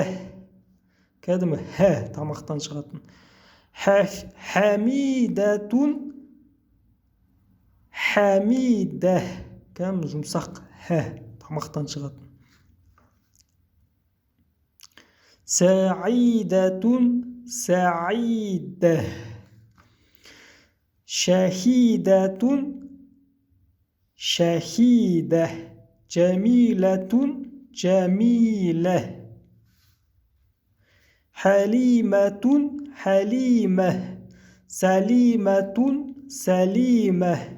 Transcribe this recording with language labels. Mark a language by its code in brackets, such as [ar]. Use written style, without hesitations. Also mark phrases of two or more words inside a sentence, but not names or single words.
[kk] Кәдімгі хә тамақтан шығатын. [ar] Хәмидәтун. Хәмидә. [kk] Кәдімгі жұмсақ хә тамақтан шығатын. [ar] Сәидәтун. سعيدة شهيدة شهيدة جميلة جميلة حليمة حليمة سليمة سليمة